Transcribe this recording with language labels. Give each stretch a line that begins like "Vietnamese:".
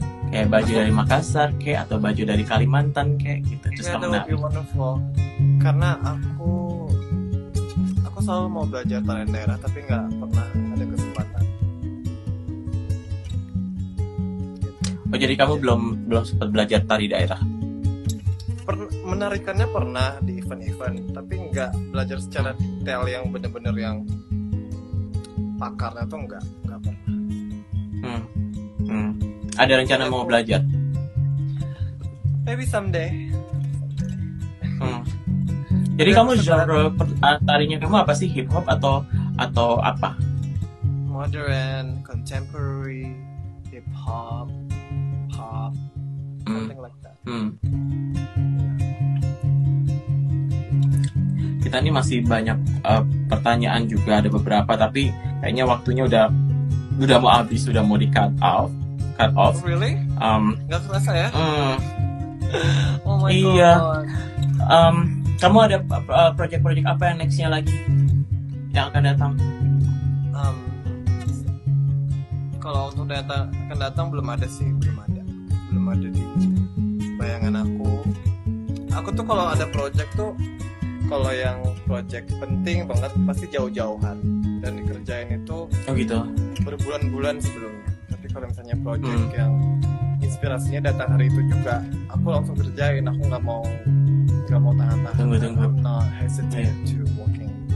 Indonesian: kayak baju dari Makassar kayak atau baju dari Kalimantan kayak gitu, terus
English: Yeah,
Indonesian: kamu
English: that would be wonderful.
Indonesian: Karena aku selalu mau belajar tarian daerah, tapi nggak pernah ada kesempatan. Oh jadi kamu belum sempat belajar tari daerah? Menarikannya pernah di event-event, tapi nggak belajar secara detail yang bener-bener yang pakarnya tuh nggak pernah. Ada rencana mau belajar?
English: Maybe someday.
Indonesian: Jadi kamu aku genre tarinya kamu apa sih, hip hop atau apa?
English: Modern, contemporary, hip hop, pop, something like that.
Indonesian: Kita ini masih banyak pertanyaan juga, ada beberapa tapi kayaknya waktunya udah mau habis, sudah mau di cut off.
English: Oh, really? Nggak kerasa ya? Oh my
Indonesian: Iya.
English: god.
Indonesian: Kamu ada project-project apa yang nextnya lagi yang akan datang? Kalau untuk akan datang belum ada di bayangan aku. Aku tuh kalau ada project tuh, kalau yang project penting banget pasti jauh-jauhan dan dikerjain itu Oh gitu. berbulan-bulan sebelumnya. Tapi kalau misalnya project yang inspirasinya datang hari itu juga, aku langsung kerjain. Aku nggak mau tahan-tahan. Tunggu.
English: I'm not hesitate to working.